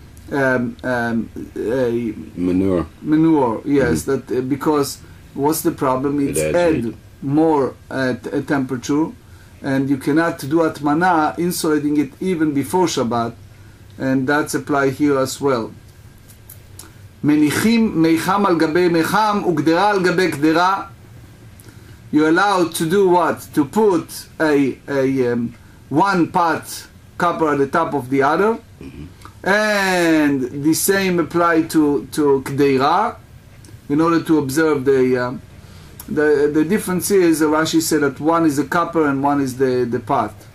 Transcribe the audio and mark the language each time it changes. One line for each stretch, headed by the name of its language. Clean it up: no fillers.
English: Manure. Manure, yes. That because what's the problem? It's add more at a temperature, and you cannot do atmana, insulating it even before Shabbat, and that's applied here as well.
Hebrew: מניחים מיחם על גבי מיחם וגדרה על גבי גדרה.
English: You're allowed to do what? To put a one pot copper at the top of the other, and the same apply to kdeira in order to observe the difference is Rashi said that one is a copper and one is the pot.